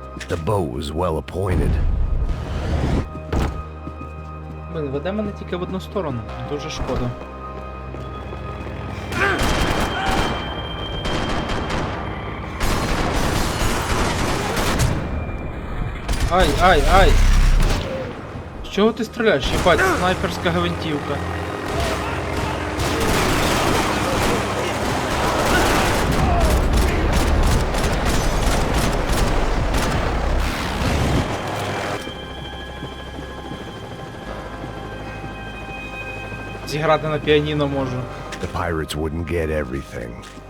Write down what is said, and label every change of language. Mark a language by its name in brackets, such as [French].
[English] The boat was well appointed. [Ukrainian] Блин, веде мене тільки в одну сторону. Дуже шкода. Ай, ай, ай! З чого ти стріляєш? Єбать, снайперська гвинтівка. Зіграти на піаніно можу. [English] The pirates wouldn't get everything.